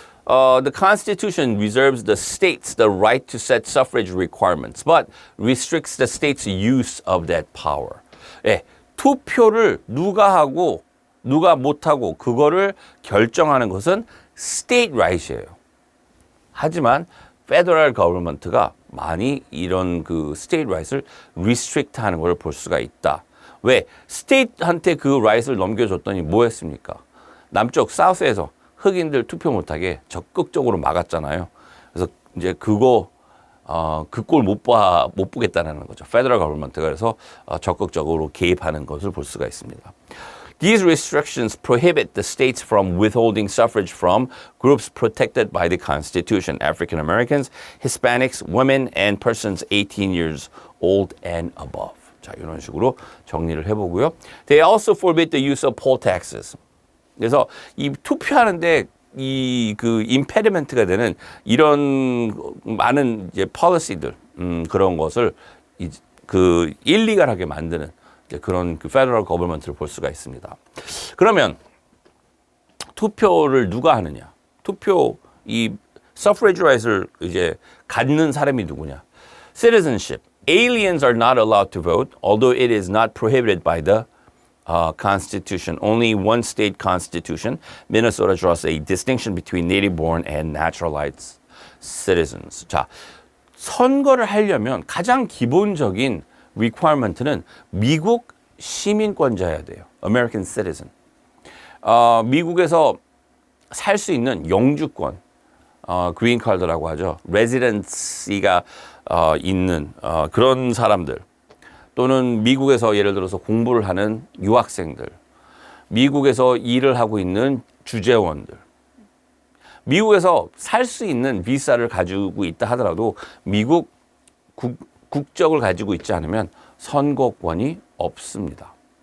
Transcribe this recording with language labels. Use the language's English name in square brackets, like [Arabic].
[English] The Constitution reserves the states the right to set suffrage requirements, but restricts the state's use of that power. [Korean] 예, 투표를 누가 하고 누가 못하고 그거를 결정하는 것은 state right이에요. 하지만 페더럴 거버먼트가 많이 이런 그 state right을 restrict 하는 걸 볼 수가 있다. 왜? state한테 그 right을 넘겨줬더니 뭐 했습니까? 남쪽 사우스에서 흑인들 투표 못하게 적극적으로 막았잖아요. 그래서 이제 그 꼴 못 보겠다는 거죠. Federal Government가 그래서 적극적으로 개입하는 것을 볼 수가 있습니다. [English] These restrictions prohibit the states from withholding suffrage from groups protected by the Constitution, African Americans, Hispanics, women, and persons 18 years old and above. [Korean] 자, 이런 식으로 정리를 해보고요. [English] They also forbid the use of poll taxes. [Korean] 그래서 이 투표하는데 그 impediment가 되는 이런 많은 이제 policy들 그런 것을 그 일리갈하게 만드는 그런 그 페더럴 거버먼트를 볼 수가 있습니다. 그러면 투표를 누가 하느냐? 투표 이 suffrage right을 이제 갖는 사람이 누구냐? [English] Citizenship. Aliens are not allowed to vote, although it is not prohibited by the Constitution. Only one state constitution, Minnesota, draws a distinction between native-born and naturalized citizens. [Korean] 자, 선거를 하려면 가장 기본적인 requirement는 미국 시민권자여야 돼요. [English] American citizen. [Korean] 미국에서 살 수 있는 영주권, green card라고 하죠. residency가 있는 그런 사람들 또는 미국에서 예를 들어서 공부를 하는 유학생들, 미국에서 일을 하고 있는 주재원들, 미국에서 살 수 있는 비자를 가지고 있다 하더라도 미국 국적을 가지고 있지 않으면 선거권이 없습니다.